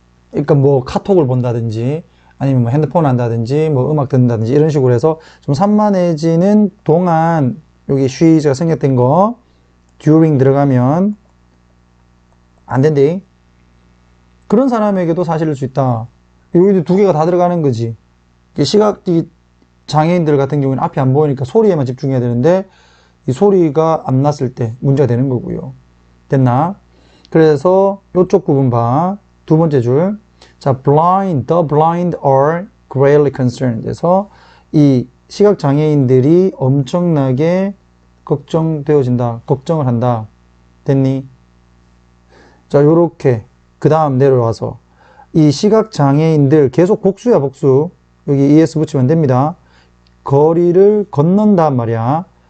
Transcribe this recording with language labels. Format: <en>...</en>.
<ko>그러니까 뭐 카톡을 본다든지 아니면 뭐 핸드폰을 한다든지 뭐 음악 듣는다든지 이런 식으로 해서 좀 산만해지는 동안 여기 she가 생략된 거 during 들어가면 안 된대. 그런 사람에게도 사실일 수 있다. 여기도 두 개가 다 들어가는 거지. 시각 장애인들 같은 경우는 앞이 안 보이니까 소리에만 집중해야 되는데 이 소리가 안 났을 때 문제가 되는 거고요. 됐나? 그래서 이쪽 부분 봐. 두 번째 줄.</ko> <en>자, blind, the blind are greatly concerned.</en> <ko>그래서 이 시각 장애인들이 엄청나게 걱정되어진다. 걱정을 한다. 됐니? 자, 요렇게 그 다음 내려와서 이 시각 장애인들 계속 복수야, 복수. 여기 es 붙이면 됩니다. 거리를 건넌단 말이야.</ko>